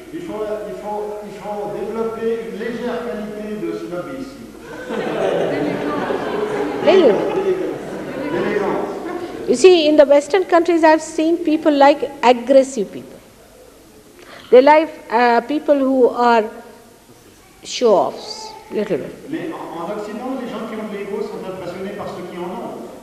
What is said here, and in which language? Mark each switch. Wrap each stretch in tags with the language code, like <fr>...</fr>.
<fr>Il faut développer une légère qualité de snobisme. D'élégance.</fr> <en>You see, in the Western countries, I've seen people like aggressive people. They like people who are show-offs, little bit.</en> <fr>En Occident, les gens qui ont de l'ego sont impressionnés par ceux qui en ont.</fr>